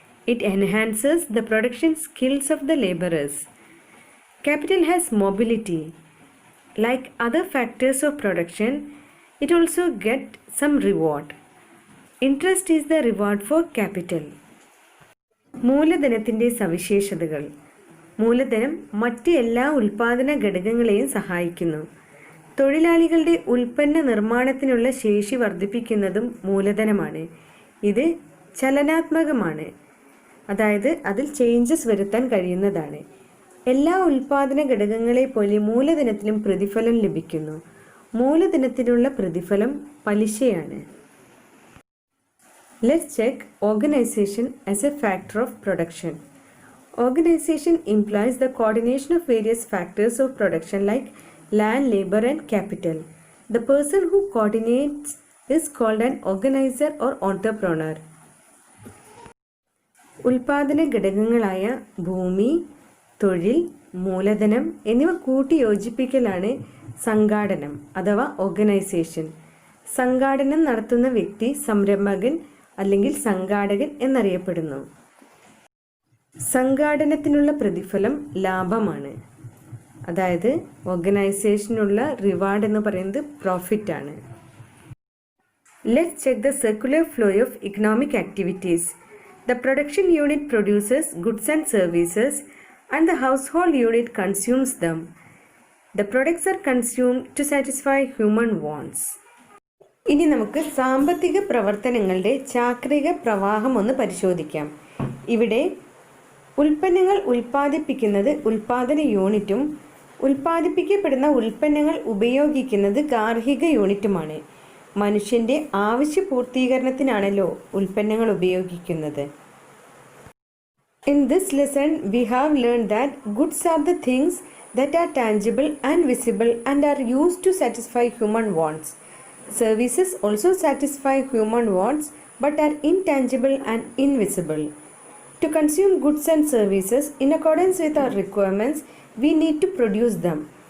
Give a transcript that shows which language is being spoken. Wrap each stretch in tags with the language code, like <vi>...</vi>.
<en>It enhances the production skills of the laborers. Capital has mobility. Like other factors of production, it also gets some reward. Interest is the reward for capital.</en> <ml>മൂലധനത്തിൻ്റെ സവിശേഷതകൾ. മൂലധനം മറ്റ് എല്ലാ ഉൽപ്പാദന ഘടകങ്ങളെയും സഹായിക്കുന്നു. തൊഴിലാളികളുടെ ഉൽപ്പന്ന നിർമ്മാണത്തിനുള്ള ശേഷി വർദ്ധിപ്പിക്കുന്നതും മൂലധനമാണ്. ഇത് ചലനാത്മകമാണ്, അതായത് അതിൽ ചേഞ്ചസ് വരുത്താൻ കഴിയുന്നതാണ്. എല്ലാ ഉൽപ്പാദന ഘടകങ്ങളെ പോലെ മൂലധനത്തിനും പ്രതിഫലം ലഭിക്കുന്നു. മൂലധനത്തിനുള്ള പ്രതിഫലം പലിശയാണ്.</ml> <en>Let's check organization as a factor of production. Organization implies the coordination of various factors of production like land, labor, and capital. The person who coordinates is called an organizer or entrepreneur.</en> <ml>ഉൽപാദന ഘടകങ്ങളായ ഭൂമി, തൊഴിൽ, മൂലധനം എന്നിവ കൂട്ടിയോജിപ്പിക്കലാണ് സംഘാടനം അഥവാ organisation. സംഘാടനം നടത്തുന്ന വ്യക്തി സംരംഭകൻ അല്ലെങ്കിൽ സംഘാടകൻ എന്നറിയപ്പെടുന്നു. സംഘാടനത്തിനുള്ള പ്രതിഫലം ലാഭമാണ്, അതായത് ഓർഗനൈസേഷനുള്ള റിവാർഡ് എന്ന് പറയുന്നത് പ്രോഫിറ്റ് ആണ്.</ml> <en>Let's check the circular flow of economic activities. The production unit produces goods and services and the household unit consumes them. The products are consumed to satisfy human wants.</en> <ml>ഇനി നമുക്ക് സാമ്പത്തിക പ്രവർത്തനങ്ങളുടെ ചാക്രിക പ്രവാഹം ഒന്ന് പരിശോധിക്കാം. ഇവിടെ ഉൽപ്പന്നങ്ങൾ ഉൽപ്പാദിപ്പിക്കുന്നത് ഉൽപ്പാദന യൂണിറ്റും ഉൽപ്പാദിപ്പിക്കപ്പെടുന്ന ഉൽപ്പന്നങ്ങൾ ഉപയോഗിക്കുന്നത് ഗാർഹിക യൂണിറ്റുമാണ്. മനുഷ്യൻ്റെ ആവശ്യ പൂർത്തീകരണത്തിനാണല്ലോ ഉൽപ്പന്നങ്ങൾ ഉപയോഗിക്കുന്നത്.</ml> <en>In this lesson, we have learned that goods are the things that are tangible and visible and are used to satisfy human wants. Services also satisfy human wants but are intangible and invisible. To consume goods and services in accordance with our requirements, we need to produce them.</en>